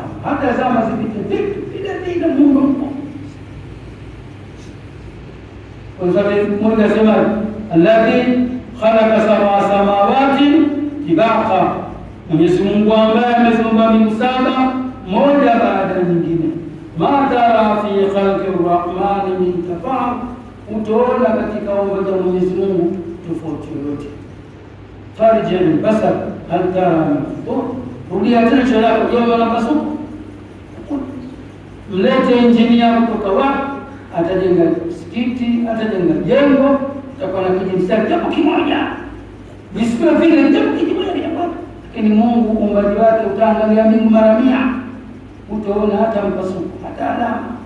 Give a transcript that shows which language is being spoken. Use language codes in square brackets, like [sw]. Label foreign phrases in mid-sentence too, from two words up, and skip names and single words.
[sw] Hata zama zipite vipi vile Mungu yupo. Kwa sababu Mungu anasema [ar] الذي خلق سبع سماوات طباقا, [sw] Mwenyezi Mungu ambaye ameziumba mbingu saba moja baada ya nyingine. [ar] ما ترى في خلق الرحمن من تفاوت, [sw] utaona katika uumbaji wa Mwenyezi Mungu tofauti yoyote. [ar] فارجع البصر هل ترى من فطور, [sw] rudia tena jicho lako, je, unaona pasuko? Mlete injinia kutoka wapi, atajenga msikiti, atajenga jengo, utakuwa na kijimstari japo kimoja, visiwe vile japo kimoja hapo. Lakini Mungu uumbaji wake, utaangalia mbingu mara 100, utaona hata mpasuko, hata alama.